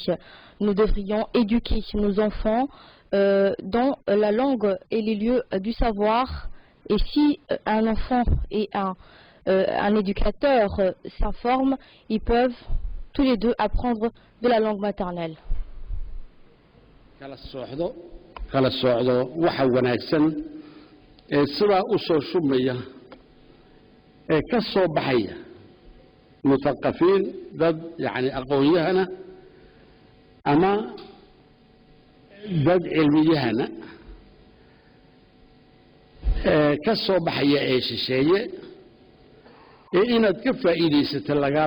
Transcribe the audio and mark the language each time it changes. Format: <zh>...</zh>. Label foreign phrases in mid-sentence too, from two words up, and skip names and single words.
<fr>Nous devrions éduquer nos enfants dans la langue et les lieux du savoir. Et si un enfant et un éducateur s'informent, ils peuvent tous les deux apprendre de la langue maternelle.</fr> <so>kala socdo waxa wanaagsan ee sidaa u soo shubmaya ee ka soo baxaya mutaqafiin dad yani aqoon-yahana ama dad cilmiyahana ka soo baxaya ee shisheeye ee inaad ka faa'iidaysato lagaa</so>